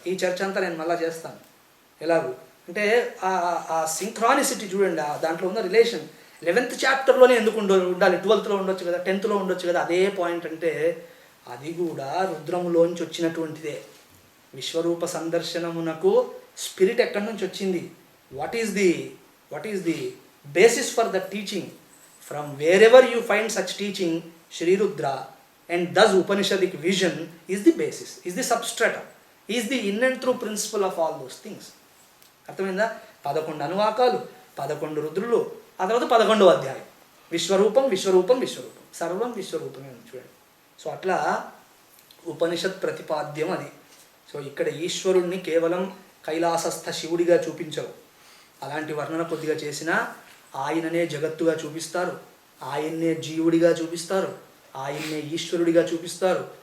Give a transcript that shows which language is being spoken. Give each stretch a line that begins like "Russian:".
Telugu: ఈ చర్చ అంతా నేను మళ్ళీ చేస్తాను. ఎలాగూ అంటే ఆ సింక్రానిసిటీ చూడండి, దాంట్లో ఉన్న రిలేషన్. 11th చాప్టర్లోనే ఎందుకు ఉండాలి, 12thలో ఉండొచ్చు కదా, 10thలో ఉండొచ్చు కదా. అదే పాయింట్. అంటే అది కూడా రుద్రములోంచి వచ్చినటువంటిదే. విశ్వరూప సందర్శనమునకు స్పిరిట్ ఎక్కడి నుంచి వచ్చింది?
English: What is the basis for the teaching. From wherever you find such teaching, Shri Rudra and thus Upanishadic vision is the basis, is the substratum, is the in and through principle of all those things.
Telugu: అర్థమైందా? 11 అనువాకాలు, 11 రుద్రులు, ఆ తర్వాత 11వ అధ్యాయం విశ్వరూపం విశ్వరూపం విశ్వరూపం, సర్వం విశ్వరూపమే ఉంది చూడండి. So అట్లా ఉపనిషత్ ప్రతిపాద్యం అది. So ఇక్కడ ఈశ్వరుణ్ణి కేవలం కైలాసస్థ శివుడిగా చూపించరు, అలాంటి వర్ణన కొద్దిగా చేసినా ఆయననే జగత్తుగా చూపిస్తారు, ఆయన్నే జీవుడిగా చూపిస్తారు, ఆయన్నే ఈశ్వరుడిగా చూపిస్తారు.